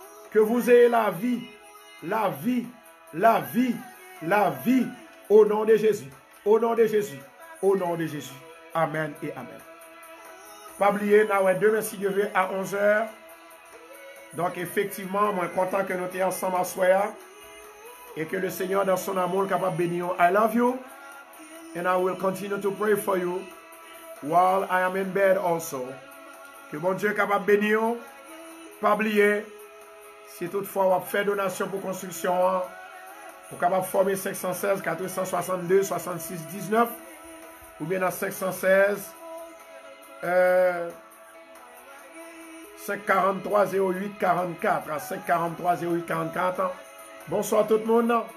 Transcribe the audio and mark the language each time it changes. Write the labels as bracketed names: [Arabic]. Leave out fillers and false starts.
[French] Que vous ayez la vie, la vie, la vie, la vie au nom de Jésus. Au nom de Jésus. Au nom de Jésus. Amen et amen. Pas oublier, demain si Dieu veut à 11h. Donc effectivement, moi content que nous soyons ensemble à soir et que le Seigneur dans son amour est capable de bénir. [English] I love you and I will continue to pray for you while I am in bed also. [French] Que bon Dieu est capable de bénir. Pas oublier, si toutefois on fait donation pour construction, pour capable former 516 462 66 19 ou bien dans 516 543 08 44 à 543 08 44. Bonsoir tout le monde.